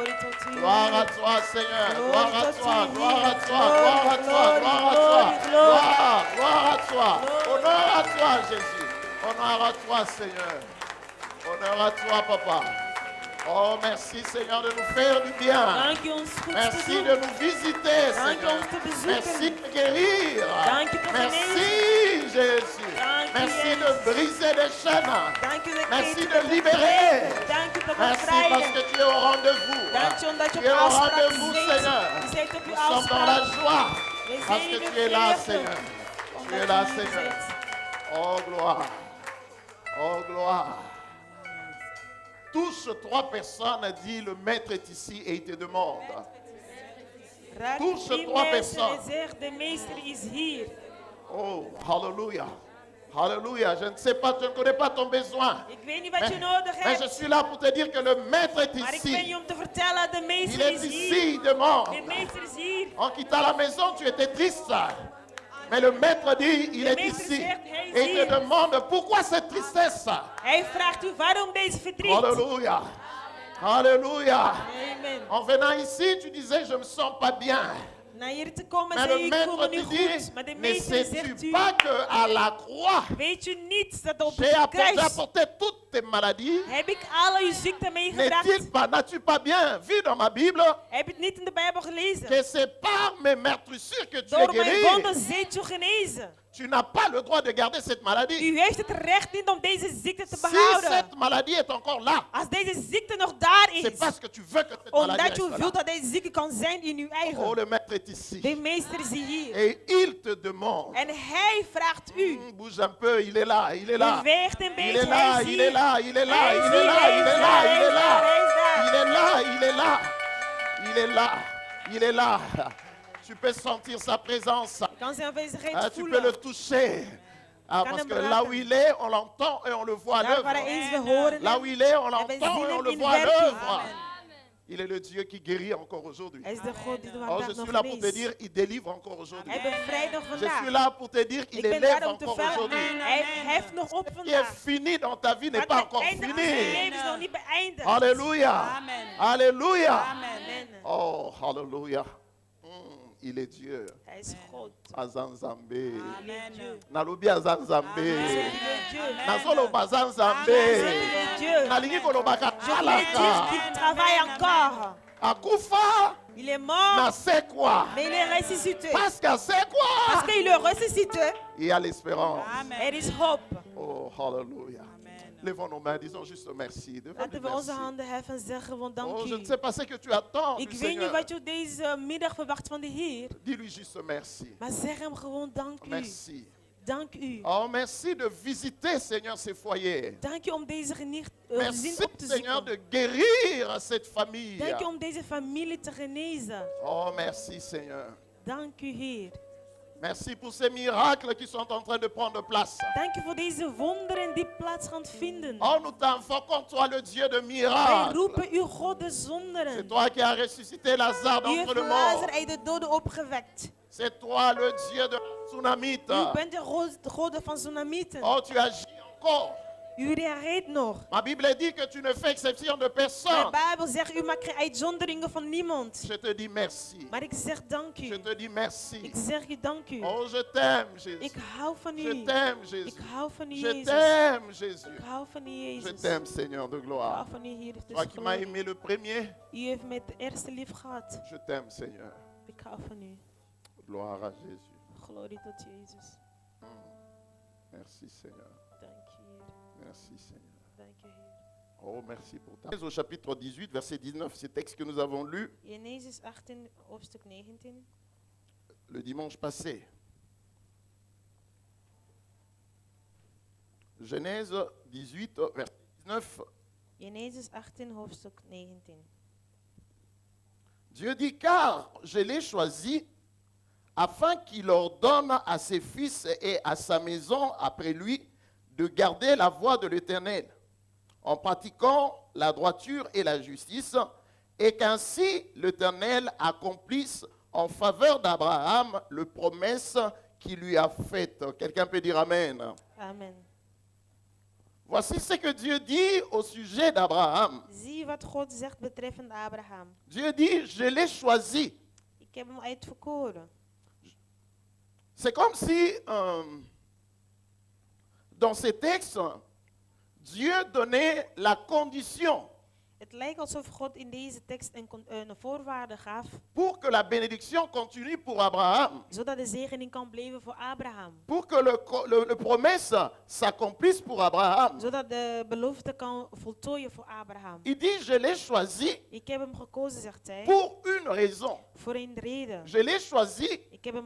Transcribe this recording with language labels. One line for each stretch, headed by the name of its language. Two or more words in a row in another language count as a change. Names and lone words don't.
French: Gloire à toi, Seigneur. Gloire à toi, gloire à toi, gloire à toi, gloire à toi. Gloire à toi. Honneur à toi, Jésus. Honneur à toi, Seigneur. Honneur à toi, Papa. Oh, merci, Seigneur, de nous faire du bien.
Dutch: Dank u ons goed te
French: Merci
Dutch: doen.
French: de nous visiter,
Dutch: Dank u
French: Seigneur.
Dutch: ons te bezoeken.
French: Merci de guérir.
Dutch: Dank u te
French: Merci, Jésus.
Dutch: Dank u,
French: Merci
Dutch: Jezus.
French: de briser des chaînes.
Dutch: Dank u dat
French: Merci
Dutch: ketenen
French: de
Dutch: te
French: libérer.
Dutch: breken. Dank u te
French: Merci parce
Dutch: bevrijden.
French: que tu es au rendez-vous.
Dutch: Dank u omdat je
French: Tu es
Dutch: op
French: au
Dutch: afspraak
French: rendez-vous,
Dutch: zit.
French: Seigneur.
Dutch: U zit op uw
French: Nous sommes dans la
Dutch: afspraak.
French: joie
Dutch: We
French: parce
Dutch: zijn
French: que
Dutch: in de
French: tu es là,
Dutch: vreugde.
French: Seigneur. Tu
Dutch: Omdat
French: es
Dutch: u
French: là,
Dutch: hier
French: Seigneur.
Dutch: zit.
French: Oh, gloire. Oh, gloire. Touche 3 personnes, dit le maître est ici et il te demande.
Dutch: Raak
French: Touche 3
Dutch: 3 mensen
French: personnes.
Dutch: en zeg, de meester is hier.
French: Oh, hallelujah. Hallelujah. Je ne sais pas, je ne connais pas ton besoin.
Dutch: Ik weet niet wat
French: Mais,
Dutch: je nodig
French: mais je
Dutch: hebt.
French: suis là pour te dire que le maître est
Dutch: Maar ik ben hier
French: ici.
Dutch: om te vertellen, de
French: Il
Dutch: meester
French: est
Dutch: is
French: ici,
Dutch: hier.
French: il demande.
Dutch: De meester is hier.
French: En quittant la maison, tu étais triste. Mais le maître dit, il Le est maître ici.
Dutch: zegt, hij is
French: Et il te
Dutch: hier.
French: demande, pourquoi cette tristesse?
Dutch: Hij vraagt u waarom deze verdriet.
French: Alléluia. Alléluia. Amen. En venant ici, tu disais, je ne me sens pas bien.
Dutch: Na hier te komen
French: Mais
Dutch: zei
French: le
Dutch: u, ik voel me
French: maître
Dutch: nu
French: te dit,
Dutch: goed. Maar de
French: ne
Dutch: meester
French: sais-tu
Dutch: zegt u,
French: pas qu'à la croix,
Dutch: weet u niet dat op
French: j'ai
Dutch: het kruis
French: apporté toutes tes maladies?
Dutch: heb ik alle uw ziekten meegebracht?
French: N'est-il pas, n'as-tu pas bien vu dans ma Bible
Dutch: Heb je het niet in de Bijbel gelezen?
French: que c'est par mes meurtrissures que tu es
Dutch: Door mijn
French: guéri?
Dutch: wonden zijt u genezen.
French: Tu n'as pas le droit de garder cette maladie.
Dutch: U heeft het recht niet om deze ziekte te
French: Si
Dutch: behouden.
French: cette maladie est encore là,
Dutch: Als deze ziekte nog daar
French: c'est
Dutch: is,
French: parce que tu veux que cette maladie
Dutch: omdat u
French: reste
Dutch: wilt
French: là.
Dutch: dat deze ziekte kan zijn in uw
French: Oh,
Dutch: eigen.
French: le maître est ici.
Dutch: De meester is hier.
French: Et il te demande.
Dutch: En hij vraagt u.
French: Bouge un peu, il est là, il est là.
Dutch: Beweegt een
French: Il
Dutch: beetje.
French: est là,
Dutch: Hij is
French: il est
Dutch: hier.
French: là, il est là,
Dutch: Hij
French: il
Dutch: is
French: est
Dutch: hier,
French: là,
Dutch: hij
French: il
Dutch: is
French: est
Dutch: daar,
French: là, il
Dutch: hij
French: est
Dutch: is daar, hij is
French: là.
Dutch: daar.
French: Il est là, il est là. Il est là. Il est là. Tu peux sentir sa présence.
Dutch: Kan zijn aanwezigheid
French: Ah, tu peux le
Dutch: voelen.
French: toucher. Ah,
Dutch: Kan
French: parce
Dutch: hem
French: que
Dutch: raken.
French: là où il est, on l'entend et on le voit à
Dutch: Daar waar hij
French: l'œuvre.
Dutch: is, we horen
French: Là
Dutch: hem.
French: où il est, on
Dutch: En we
French: l'entend
Dutch: zien
French: et on
Dutch: hem
French: le
Dutch: in
French: voit à
Dutch: werking.
French: l'œuvre. Il est le Dieu qui guérit encore aujourd'hui.
Dutch: Hij is de God die de
French: Oh,
Dutch: vandaag
French: je suis
Dutch: nog
French: là pour te
Dutch: geneest.
French: dire, il délivre encore aujourd'hui.
Dutch: Hij bevrijdt nog
French: Je suis
Dutch: vandaag.
French: là pour te dire, il
Dutch: Ik ben
French: élève
Dutch: daar om te
French: encore
Dutch: vertellen.
French: aujourd'hui.
Dutch: Hij heft nog op
French: Ce qui est
Dutch: vandaag.
French: fini dans ta vie n'est
Dutch: Maar
French: pas
Dutch: het
French: encore
Dutch: einde van zijn
French: fini.
Dutch: leven is nog niet beëindigd.
French: Alléluia. Amen. Alléluia. Amen. Oh, alléluia. Il est Dieu.
Dutch: Hij is God.
Lingala: Azanzambe. Amen. Nalobi azanzambe.
French: Il est Dieu.
Lingala: Nazoloba
French: Il
Lingala: azanzambe.
French: est Dieu.
Lingala: Nalingi kolobaka
French: Je voulais dire
Lingala: alaka.
French: qu'il travaille encore.
Lingala: Akufa
French: Il est mort, na c'est quoi? mais il est ressuscité. Parce que c'est Parce quoi? qu'il est ressuscité. Il y a l'espérance.
Dutch: Er is hoop.
French: Oh, alléluia. Levons nos mains, disons juste merci. Devons
Dutch: Laten
French: dire
Dutch: we onze
French: merci.
Dutch: handen heffen en zeggen van dank
French: Oh, je
Dutch: u.
French: ne sais pas ce que tu attends
Dutch: Ik
French: du
Dutch: weet niet
French: Seigneur.
Dutch: wat je deze middag verwacht van de Heer.
French: Dis-lui juste merci.
Dutch: Maar zeg hem gewoon dank u.
French: Merci.
Dutch: Dank u.
French: Oh, merci de visiter, Seigneur, ces foyers.
Dutch: Dank u om deze gezin
French: Merci,
Dutch: op te
French: Seigneur, de
Dutch: zoeken.
French: guérir cette famille.
Dutch: Dank u om deze familie te genezen.
French: Oh, merci, Seigneur.
Dutch: Dank u, Heer.
French: Merci pour ces miracles qui sont en train de prendre place.
Dutch: Dank u voor deze wonderen die plaats gaan vinden.
French: Oh, nous t'invoquons, toi, le Dieu de
Dutch: Wij
French: miracles.
Dutch: roepen u God de
French: C'est
Dutch: zonderen.
French: toi qui as ressuscité Lazare
Dutch: U
French: d'entre
Dutch: heeft
French: les morts.
Dutch: Lazarus uit de doden opgewekt.
French: C'est toi, le Dieu de la tsunamite.
Dutch: U bent de God van Tsunamieten.
French: Oh, tu agis encore.
Dutch: U reageert nog.
French: Ma Bible dit que tu ne fais exception de
Dutch: De
French: personne.
Dutch: Bijbel zegt, u maakt geen uitzonderingen van niemand.
French: Je te dis merci.
Dutch: Maar ik zeg dank
French: Je
Dutch: u.
French: te dis merci.
Dutch: Ik zeg u dank u.
French: Oh, je t'aime, Jésus.
Dutch: Ik hou van
French: Je
Dutch: u.
French: t'aime, Jésus.
Dutch: Ik hou van u,
French: Je
Dutch: Jezus.
French: t'aime, Jésus.
Dutch: Ik hou van u,
French: Je
Dutch: Jezus.
French: t'aime, Seigneur de
Dutch: Ik
French: gloire.
Dutch: hou van u, Heer. Het
French: Toi
Dutch: is
French: qui m'as
Dutch: glorie.
French: aimé le premier,
Dutch: U heeft me het eerste lief gehad.
French: je t'aime, Seigneur.
Dutch: Ik hou van u.
French: Gloire à Jésus.
Dutch: Glorie tot Jezus.
French: Merci, Seigneur.
Dutch: Dank je, Heer.
French: Merci, Seigneur.
Dutch: Dank je, Heer.
French: Oh, merci pour ta. Au chapitre 18, verset 19, ce texte que nous avons lu
Dutch: Genesis 18, hoofdstuk 19.
French: le dimanche passé. Genèse 18, verset 19.
Dutch: Genesis 18, hoofdstuk 19.
French: Dieu dit, car je l'ai choisi afin qu'il ordonne à ses fils et à sa maison après lui de garder la voie de l'Éternel en pratiquant la droiture et la justice, et qu'ainsi l'Éternel accomplisse en faveur d'Abraham le promesse qui lui a faite. Quelqu'un peut dire Amen. Amen. Voici ce que Dieu dit au sujet d'Abraham.
Dutch: Zie wat God zegt betreffende Abraham.
French: Dieu dit, je l'ai choisi.
Dutch: Ik heb hem uitverkoren.
French: C'est comme si, dans ces textes, Dieu donnait la condition
Dutch: Het lijkt alsof God in deze tekst een voorwaarde gaf,
French: pour que la bénédiction continue pour Abraham,
Dutch: zodat de zegening kan blijven voor Abraham.
French: pour que le promesse s'accomplisse pour Abraham.
Dutch: Zodat de belofte kan voltooien voor Abraham.
French: Il dit, je l'ai choisi
Dutch: Ik heb hem gekozen, zegt hij,
French: pour une raison.
Dutch: voor een reden.
French: Je l'ai choisi
Dutch: Ik heb hem